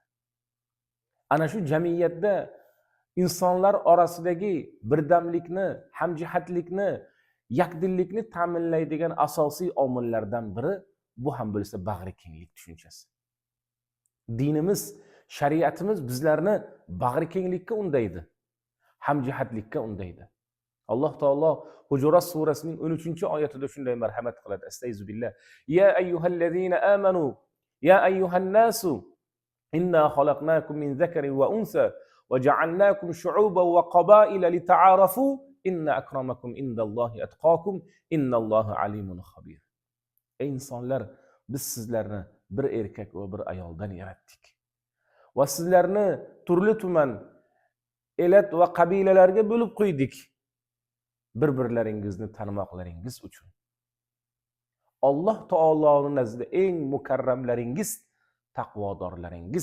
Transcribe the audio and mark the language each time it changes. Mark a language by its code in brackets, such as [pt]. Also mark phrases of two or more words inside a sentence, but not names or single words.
[uz] Ana shu jamiyatda insonlar orasidagi birdamlikni, hamjihatlikni, yakdillikni ta'minlaydigan asosiy omillardan biri bu ham bo'lsa bag'rikenglik tushunchasi. Dinimiz, shariatimiz bizlarni bag'rikenglikka undaydi, hamjihatlikka undaydi. Alloh taolo Hujurat surasining 13-oyatida shunday marhamat qiladi. Astagfirullah. [ar] يا أيها الذين آمنوا يا أيها الناس إنا خلقناكم من ذكر وأنثى وجعلناكم شعوبا وقبائل لتعارفوا إن أكرمكم عند الله أتقاكم إن الله عليم خبير. [uz] Ey insonlar, biz sizlarni bir erkak va bir ayoldan yaratdik. Va sizlarni turli-tuman elat va qabilalarga bo'lib qo'ydik. Bir-birlaringizni tanimoqlaringiz uchun. Alloh taoloning nazdida eng mukarramlaringiz taqvodorlaringiz.